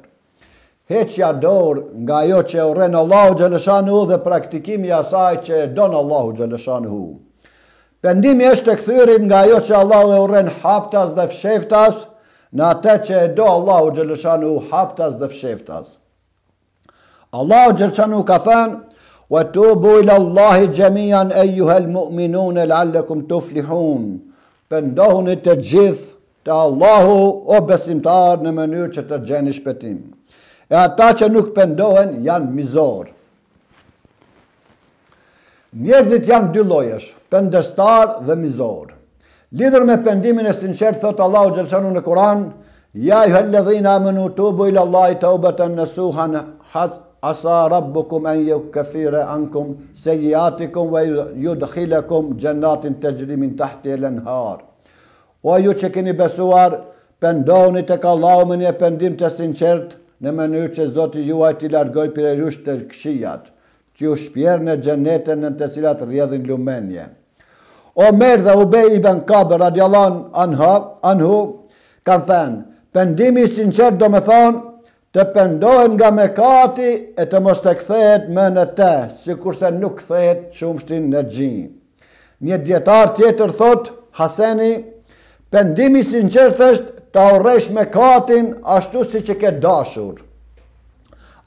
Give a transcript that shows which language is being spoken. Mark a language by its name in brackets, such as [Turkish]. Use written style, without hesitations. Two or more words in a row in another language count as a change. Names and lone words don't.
[Albanian] Heqja dorë nga ajo që e urren Allahu Gjeleshanu dhe praktikimi i asaj që e don Allahu Gjeleshanu. Pendimi është të kthyerit nga ajo që Allahu e urren haptas dhe fsheftas në atë që e do Allahu Gjeleshanu haptas dhe fsheftas. Allahu Gjeleshanu ka thënë: [Arabic] "وتوبوا إلى الله جميعا أيها المؤمنون لعلكم تفلحون." [Albanian] Pendohuni të gjithë te Allahu, o besimtar, në mënyrë që të gjeni shpëtim. E ata që nuk pendohen janë mizor. Njerëzit janë dy llojesh, pendestar dhe mizor. Lidhur me pendimin e sinqert thot Allahu Gjeleshanu në Kur'an: [Arabic] "يا أيها الذين آمنوا توبوا إلى الله توبة نصوحا عسى ربكم أن يكفر عنكم سيئاتكم ويدخلكم جنات تجري من تحتها الأنهار." [Albanian] O ju që keni besuar, pendoni tek Allahu me një pendim të sinqert, në mënyrë që Zoti juaj t'i largoj prej jush të këqijat, t'ju shpjerë në xhenetën në të cilat rrjedhin lumenje. Omer dhe Ubej ibn Ka'b [Arabic] رضي الله عنه [Albanian] kanë thënë: pendimi i sinqert do me thonë të pendohen nga mëkati e të mos të kthehet më në të, sikurse nuk kthehet qumshtin në xhi. Një dietar tjetër thot, Haseni: pendimi i sinqert është ta urresh mëkatin ashtu siç e ke dashur.